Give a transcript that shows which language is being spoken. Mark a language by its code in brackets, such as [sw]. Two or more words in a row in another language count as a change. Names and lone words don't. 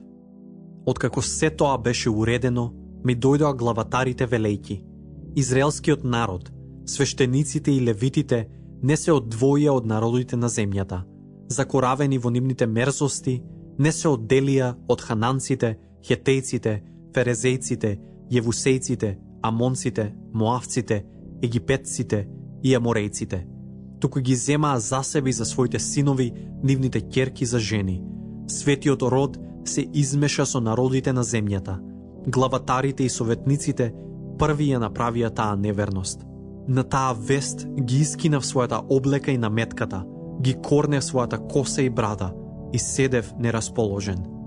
[mk] Откако се тоа беше уредено, ми дојдоа главатарите велејки. Израелскиот народ, свештениците и левитите не се одвоија од народите на земјата. Закоравени во нивните мерзости, не се одделија од хананците, хетејците, ферезејците, јевусејците, амонците, моавците, египетците и аморејците. Туку ги земаа за себе и за своите синови нивните ќерки за жени. Светиот род се измеша со народите на земјата. Главатарите и советниците први ја направија таа неверност. На таа вест ги искинав својата облека и наметката, ги корнев својата коса и брада и седев нерасположен.